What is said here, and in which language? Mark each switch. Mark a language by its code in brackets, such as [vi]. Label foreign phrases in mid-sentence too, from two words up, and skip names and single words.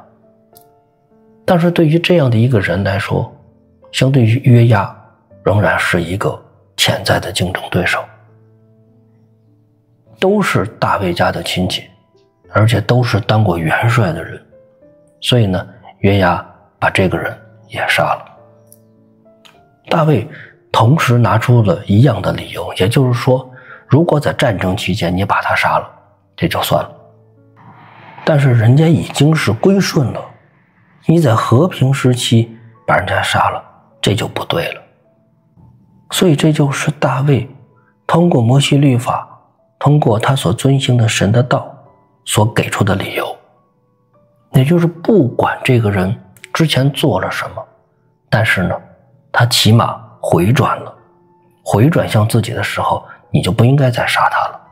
[zh] 但是对於這樣的一個人來說，相對於約押仍然是一個潛在的競爭對手，都是大衛家的親戚，而且都是當過元帥的人，所以呢，約押把這個人也殺了。大衛同時拿出了一樣的理由，也就是說，如果在戰爭期間你把他殺了，這就算了，但是人家已經是歸順了，你在和平時期把人家殺了，這就不對了。所以這就是大衛通過摩西律法，通過他所遵行的神的道所給出的理由，也就是不管這個人之前做了什麼，但是呢，他起碼回轉了，回轉向自己的時候，你就不應該再殺他了。